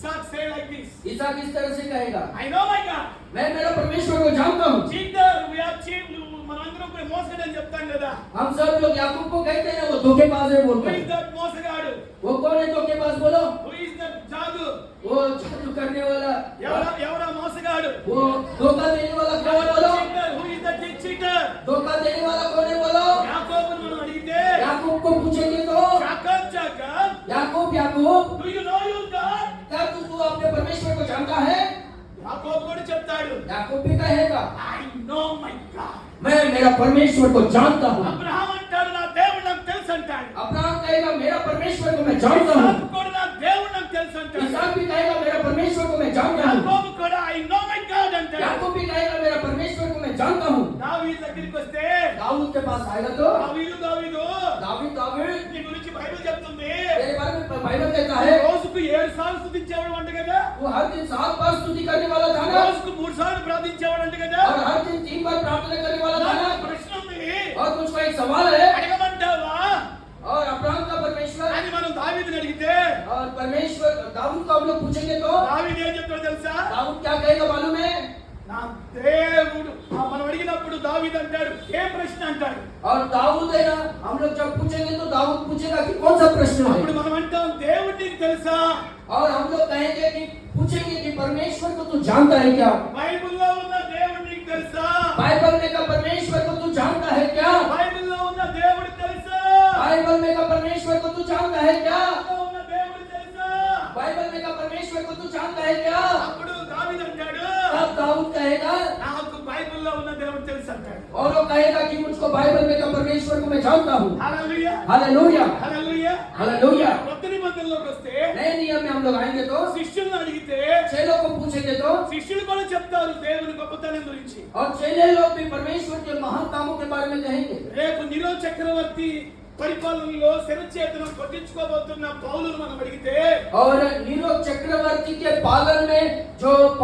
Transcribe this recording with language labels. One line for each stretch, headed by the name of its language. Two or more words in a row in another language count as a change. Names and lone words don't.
English: Isaac say like this.
Hindi: इसहाक इस तरह से कहेगा,
English: I know my God.
Hindi: मैं मेरा परमेश्वर को जानता हूँ।
English: Cheater, we have cheated.
Telugu: మనందరం కూడా మోసగాడని చెప్తాం కదా.
Hindi: हम सब लोग याकूब को कहते हैं वो धोखेबाज है
English: Who
Hindi: बोलते
English: is
Hindi: हैं।
English: that మోసగాడు?
Hindi: वो कौन है धोखेबाज बोलो?
English: Who is that జాదు?
Hindi: वो जादू करने वाला,
Telugu: ఎవరా మోసగాడు?
Hindi: वो धोखा देने वाला कौन है बोलो?
English: Cheater, who is that cheater?
Hindi: धोखा देने वाला कौन है बोलो?
Telugu: యాకోబును మనం అడిగితే
Hindi: याकूब को पूछेंगे तो
Telugu: జాకబ్
Hindi: याकूब
English: do you know your God?
Hindi: क्या तू अपने परमेश्वर को जानता है?
Telugu: యాకోబు కూడా చెప్తాడు
Hindi: याकूब भी कहेगा,
English: I know my God.
Hindi: मैं मेरा परमेश्वर को जानता हूँ।
Telugu: అబ్రహాం అంటాడు నా దేవుడు నాకు తెలుసు అంటాడు.
Hindi: अब्राहम कहेगा मेरा परमेश्वर को मैं जानता हूँ।
Telugu: ఇస్సాకు కూడా నా దేవుడు నాకు తెలుసు అంటాడు.
Hindi: इसहाक भी कहेगा मेरा परमेश्वर को मैं जानता हूँ।
Telugu: యాకోబు కూడా
English: I know my God
Telugu: అంటాడు.
Hindi: याकूब भी कहेगा मेरा परमेश्वर को मैं जानता हूँ।
Telugu: దావీదు దగ్గరికి వస్తే
Hindi: दाऊद के पास आएगा तो
Telugu: దావీదు
Hindi: दाऊद
Telugu: నీ గురించి బైబిల్ చెప్తుంది
Hindi: तेरे बारे में बाइबल कहता है
Telugu: రోజుకు 7 సార్లు స్తుతించేవాడు అంట కదా.
Hindi: वो हर दिन 7 बार स्तुति करने वाला था ना,
Telugu: రోజుకు 3 సార్లు ప్రార్థించేవాడు అంట కదా.
Hindi: और हर दिन 3 बार प्रार्थना करने वाला था ना।
Telugu: నాకు ప్రశ్న ఉంది,
Hindi: और मुझको एक सवाल है,
Telugu: అడగమంటావా
Hindi: और अब्राहम का परमेश्वर
Telugu: అని మనం దావీదుని అడిగితే
Hindi: और परमेश्वर दाऊद को हम लोग पूछेंगे तो
Telugu: దావీదు ఏం చెప్తాడో తెలుసా?
Hindi: दाऊद क्या कहेगा मालूम है?
Telugu: నా దేవుడు మనం అడిగినప్పుడు దావీదు అంటాడు ఏం ప్రశ్న అంటాడు.
Hindi: और दाऊद है ना, हम लोग जब पूछेंगे तो दाऊद पूछेगा कि कौन सा प्रश्न
Telugu: అప్పుడు
Hindi: है।
Telugu: మనం అంటాం దేవుడు నీకు తెలుసా?
Hindi: और हम लोग कहेंगे कि पूछेंगे कि परमेश्वर को तू जानता है क्या?
Telugu: బైబిల్లో ఉన్న దేవుడు నీకు తెలుసా?
Hindi: बाइबल में का परमेश्वर को तू जानता है क्या?
Telugu: బైబిల్లో ఉన్న దేవుడు తెలుసా?
Hindi: बाइबल में का परमेश्वर को तू जानता है क्या?
Telugu: బైబిల్లో ఉన్న దేవుడు తెలుసా?
Hindi: बाइबल में का परमेश्वर को तू जानता है क्या?
Telugu: అప్పుడు దావీదు అంటాడు
Hindi: तब दाऊद कहेगा,
Telugu: నాకు బైబిల్లో ఉన్న దేవుడు తెలుసు అంటాడు.
Hindi: और वो कहेगा कि मुझको बाइबल में का परमेश्वर को मैं जानता हूँ।
Telugu: హల్లెలూయా
Hindi: हालेलुया,
Telugu: హల్లెలూయా.
Hindi: हालेलुया।
Telugu: కొత్త నిబంధనలోకి వస్తే
Hindi: नए नियम में हम लोग आएंगे तो
Telugu: శిష్యులను అడిగితే
Hindi: चेलों को पूछेंगे तो
Telugu: శిష్యులు కూడా చెప్తారు దేవుని గొప్పతనం గురించి.
Hindi: और चेले लोग भी परमेश्वर के महान कामों के बारे में कहेंगे।
Telugu: రేపు నీరో చక్రవర్తి పరిపాలనలో శరచేతనం కొట్టించుకోబోతున్న పౌలును మనం అడిగితే
Hindi: और नीरो चक्रवर्ती के पालन में जो